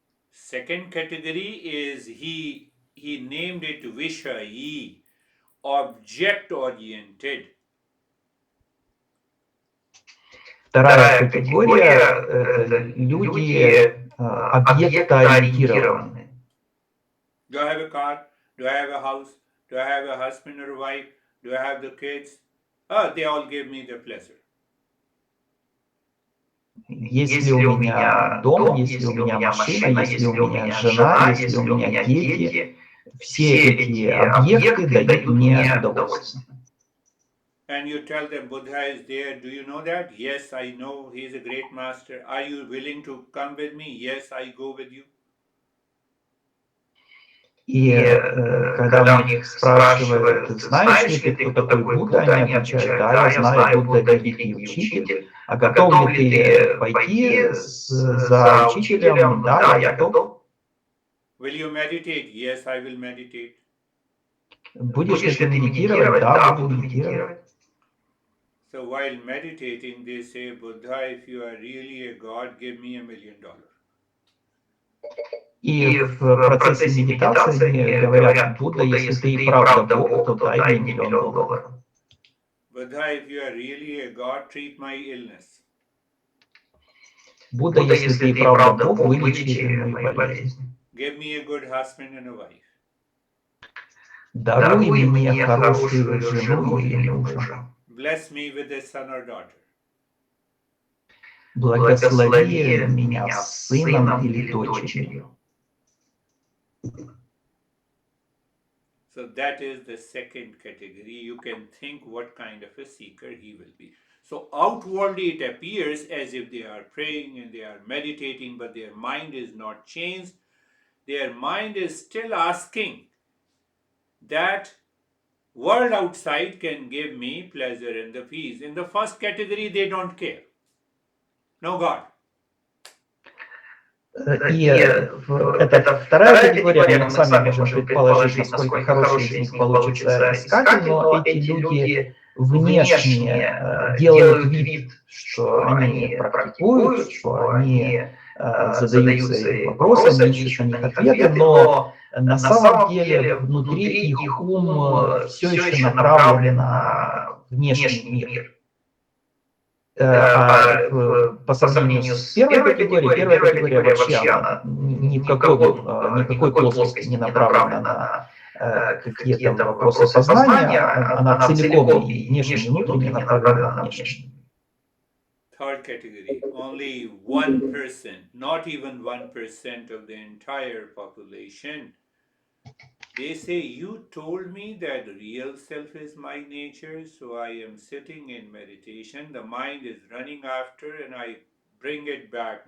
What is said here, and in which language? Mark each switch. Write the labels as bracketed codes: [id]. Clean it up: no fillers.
[en] Second category is he named it Vishayi, object oriented. [ru] Вторая категория — это люди объектоориентированные. [en] Do I have a car? Do I have a house? Do I have a husband or wife? Do I have the kids? Oh, they all give me the pleasure. [ru] Есть ли у меня дом, есть ли у меня машина, есть ли у меня жена, есть ли у меня дети, все эти объекты дают мне удовольствие. [en] And you tell them Buddha is there. Do you know that? Yes, I know. He is a great master. Are you willing to come with me? Yes, I go with you. [ru] И когда у них спрашивают, знаешь ли ты, кто такой Будда, они отвечают, да, я знаю, Будда великий учитель, а готов ли ты пойти за учителем? Да, я готов. [en] Will you meditate? Yes, I will meditate. [ru] Будешь ли ты медитировать? Да, буду медитировать. [en] So while meditating, they say, Buddha, if you are really a God, give me $1 million. [ru] И в процессе медитации они говорят, Будда, если ты и правда Бог, то дай мне $1 миллион. [en] Buddha, if you are really a God, treat my illness. [ru] Будда, если ты и правда Бог, вылечи мою болезнь. [en] Give me a good husband and a wife. [ru] Даруй мне хорошую жену или мужа. [en] Bless me with a son or daughter. [ru] Благослови меня сыном или дочерью. [en] So that is the second category. You can think what kind of a seeker he will be. So outwardly it appears as if they are praying and they are meditating, but their mind is not changed. Their mind is still asking that world outside can give me pleasure and the peace. In the first category, they don't care. No God. [ru] И это вторая категория, мы сами можем предположить, насколько хороший из них получится искатель, но эти люди внешне делают вид, что они практикуют, что они задаются вопросами, ищут на них ответы, но на самом деле внутри их ум все еще направлен на внешний мир. По сравнению с первой категория вообще она никакой плоскости не направлена на какие-то вопросы познания, она целиком и внешне, и внутренне направлена на внешний. [en] Third category, only 1%, not even 1% of the entire population. They say, you told me that real self is my nature, so I am sitting in meditation. The mind is running after and I bring it back.